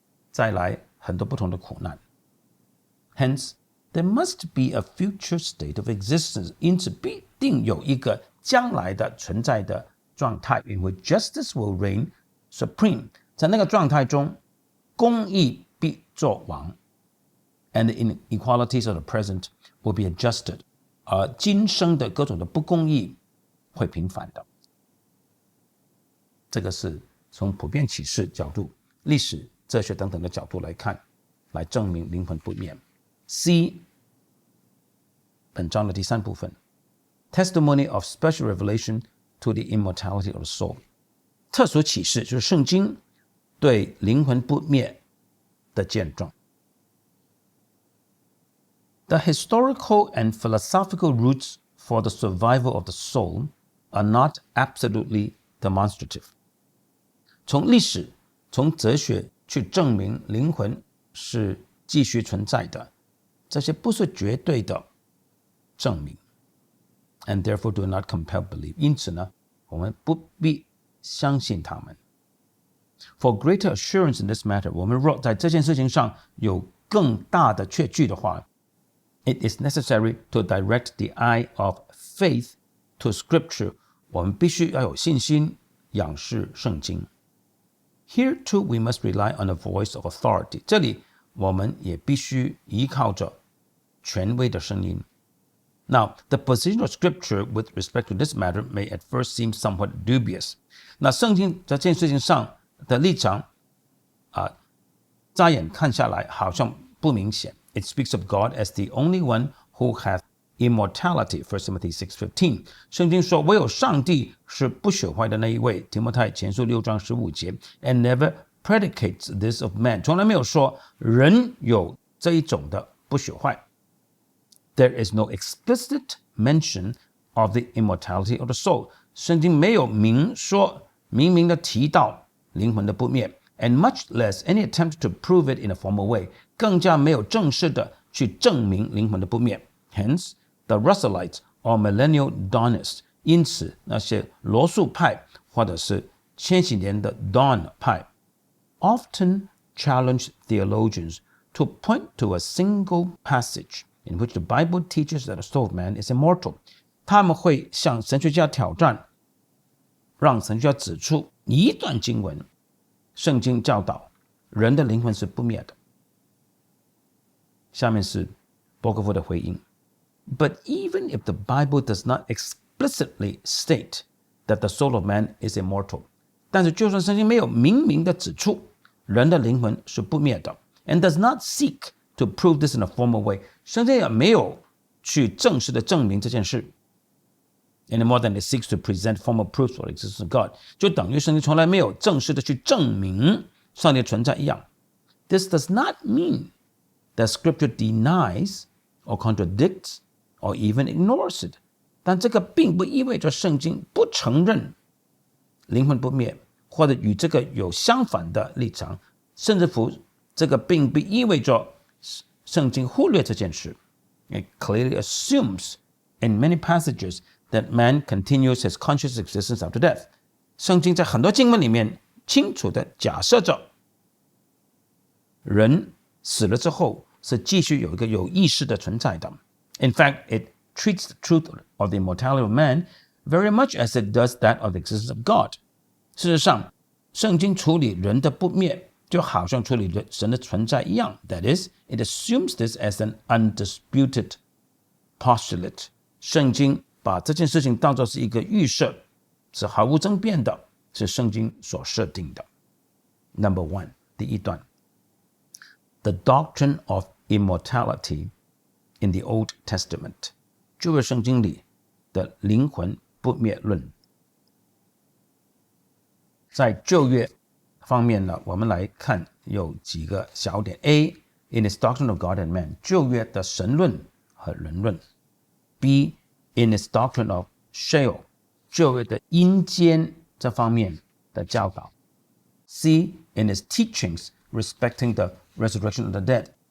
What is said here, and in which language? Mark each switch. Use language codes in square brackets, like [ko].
[zh] 再来很多不同的苦难。 [en] Hence, there must be a future state of existence. [zh] 因此必定有一个将来的存在的状态 [en] in which justice will reign supreme. [zh] 在那个状态中，公义必作王 [en] and the inequalities of the present will be adjusted. [zh] 而今生的各种的不公义会平反的。这个是从普遍启示角度、历史、哲学等等的角度来看，来证明灵魂不灭。 [en] C [zh] 本章的第3部分 [en] Testimony of special revelation to the immortality of the soul. [zh] 特殊启示就是圣经对灵魂不灭的见证。 [en] The historical and philosophical roots for the survival of the soul are not absolutely demonstrative. [zh] 从历史、从哲学去证明灵魂是继续存在的，这些不是绝对的证明 [en] and therefore do not compel belief. [zh] 因此呢，我们不必相信他们。 [en] For greater assurance in this matter, [zh] 我们若在这件事情上有更大的确据的话， [en] it is necessary to direct the eye of faith to Scripture. [zh] 我们必须要有信心仰视圣经。 [en] Here too we must rely on the voice of authority. [zh] 这里我们也必须依靠着权威的声音。 [en] Now, the position of Scripture with respect to this matter may at first seem somewhat dubious. [zh] 那圣经在这件事情上的立场乍眼看下来好像不明显。 [en] It speaks of God as the only one who hath immortality, 1 Timothy 6:15. [zh] 圣经说唯有上帝是不朽坏的那一位，提摩太前书6章15节 [en] and never predicates this of man. [zh] 从来没有说人有这一种的不朽坏。 [en] There is no explicit mention of the immortality of the soul. [zh] 圣经没有明明的提到灵魂的不灭 [en] and much less any attempt to prove it in a formal way， [zh] 更加没有正式的去证明灵魂的不灭。 [en] Hence, the Russellites or millennial Dawnists， [zh] 因此那些罗素派或者是千禧年的 Dawn 派 [en] often challenge theologians to point to a single passage in which the Bible teaches that the soul of man is immortal。 [zh] 他们会向神学家挑战，让神学家指出一段经文，圣经教导人的灵魂是不灭的。下面是伯克夫的回应。 [en] But even if the Bible does not explicitly state that the soul of man is immortal， [zh] 但是就算圣经没有明的指出人的灵魂是不灭的 [en] and does not seek to prove this in a formal way， [zh] 圣经也没有去正式的证明这件事 [en] any more than it seeks to present formal proofs for the existence of God， [zh] 就等于圣经从来没有正式的去证明上帝存在一样。 [en] This does not mean that Scripture denies or contradicts or even ignores it， [zh] 但这个并不意味着圣经不承认灵魂不灭，或者与这个有相反的立场，甚至乎这个并不意味着圣经忽略这件事。 [en] It clearly assumes in many passages that man continues his conscious existence after death。 [zh] 圣经在很多经文里面清楚地假设着人死了之后是继续有一个有意识的存在的。 [en] In fact, it treats the truth of the immortality of man very much as it does that of the existence of God。 [zh] 事实上，圣经处理人的不灭就好像处理神的存在一样。 [en] That is, it assumes this as an undisputed postulate。 [zh] 圣经把这件事情当作是一个预设，是毫无争辩的，是圣经所设定的。 [en] Number 1， [zh] 第一段 [en] The doctrine of immortality in the Old Testament， [zh] 旧约圣经里的灵魂不灭论。在旧约方面呢，我们来看有几个小点。 A. [en] In its doctrine of God and man， [zh] 旧约的神论和人论。 B. [en] In its doctrine of Sheol， [zh] 旧约的阴间这方面的教导。 [en] C. In its teachings respecting the resurrection of the dead。